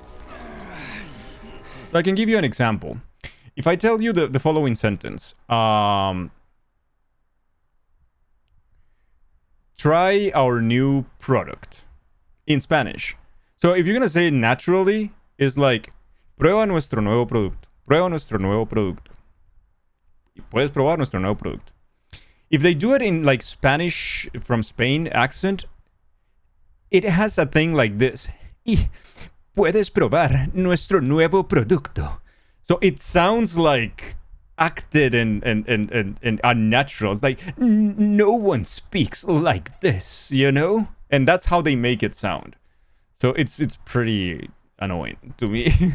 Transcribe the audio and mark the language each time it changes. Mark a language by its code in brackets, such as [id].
[en] So I can give you an example. If I tell you the following sentence, try our new product in Spanish. So if you're gonna say it naturally, it's like, [es] prueba nuestro nuevo producto. Prueba nuestro nuevo producto. Puedes probar nuestro nuevo producto. [en] If they do it in like Spanish from Spain accent, it has a thing like this. [es] Y puedes probar nuestro nuevo producto. [en] So it sounds like acted and unnatural. It's like, no one speaks like this, you know? And that's how they make it sound. So it's pretty annoying to me.